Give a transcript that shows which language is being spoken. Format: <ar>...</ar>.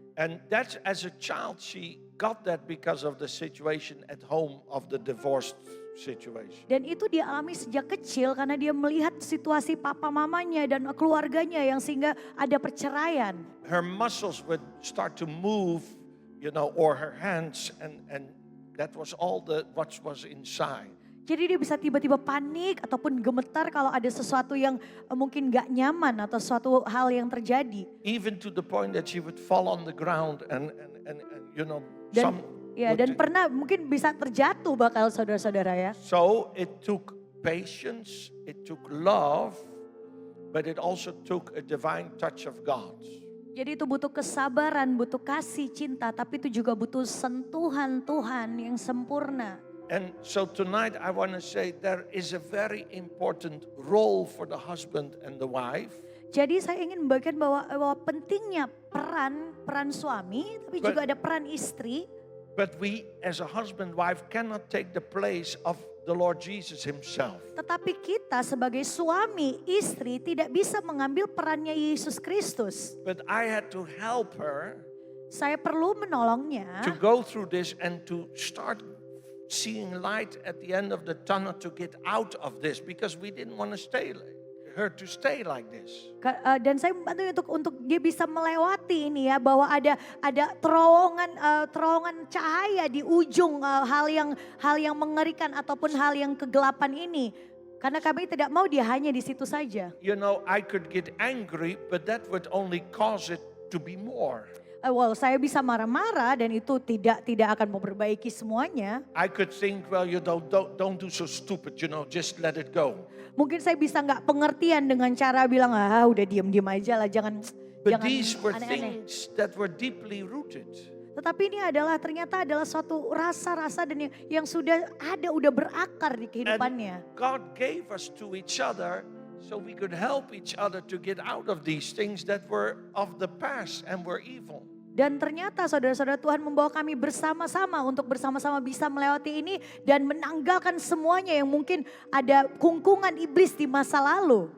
<en>And that's as a child she got that because of the situation at home of the divorced situation.</en> <id>Dan itu dia alami sejak kecil karena dia melihat situasi papa mamanya dan keluarganya yang sehingga ada perceraian.</id> <en>Her muscles would start to move, or her hands, and that was all what was inside.</en> <id>Jadi dia bisa tiba-tiba panik ataupun gemetar kalau ada sesuatu yang mungkin gak nyaman atau suatu hal yang terjadi.</id> <en>Even to the point that she would fall on the ground and you know,</en> <id>Dan</id> <en>some ya would</en> <id>dan pernah mungkin bisa terjatuh bakal saudara-saudara ya.</id> <en>So it took patience, it took love, but it also took a divine touch of God.</en> <id>Jadi itu butuh kesabaran, butuh kasih, cinta, tapi itu juga butuh sentuhan Tuhan yang sempurna.</id> <en>And so tonight I want to say there is a very important role for the husband and the wife.</en> <id>Jadi saya ingin membagikan bahwa pentingnya peran suami, tapi juga ada peran istri.</id> <en>But we as a husband wife cannot take the place of the Lord Jesus himself.</en> <id>Tetapi kita sebagai suami, istri tidak bisa mengambil perannya Yesus Kristus.</id> <en>But I had to help her</en> <id>Saya perlu menolongnya</id> <en>to go through this and to start seeing light at the end of the tunnel to get out of this, because we didn't want to stay like this.</en> <id>Dan saya membantu untuk dia bisa melewati ini ya, bahwa ada terowongan cahaya di ujung hal yang mengerikan ataupun hal yang kegelapan ini. Karena kami tidak mau dia hanya di situ saja.</id> <en>You know, I could get angry, but that would only cause it to be more.</en> <id>Saya bisa marah-marah dan itu tidak akan memperbaiki semuanya.</id> <en>I could think, well, you don't do so stupid, you know, just let it go.</en> <id>Mungkin saya bisa nggak pengertian dengan cara bilang, udah diam-diam aja lah, jangan</id> <en>But these were</en> <id>aneh-aneh.</id> <en>things that were deeply rooted.</en> <id>Tetapi ini ternyata adalah suatu rasa-rasa dan yang udah berakar di kehidupannya.</id> <en>And God gave us to each other so we could help each other to get out of these things that were of the past and were evil.</en> <id>Dan ternyata saudara-saudara, Tuhan membawa kami bersama-sama untuk bersama-sama bisa melewati ini dan menanggalkan semuanya yang mungkin ada kungkungan iblis di masa lalu.</id>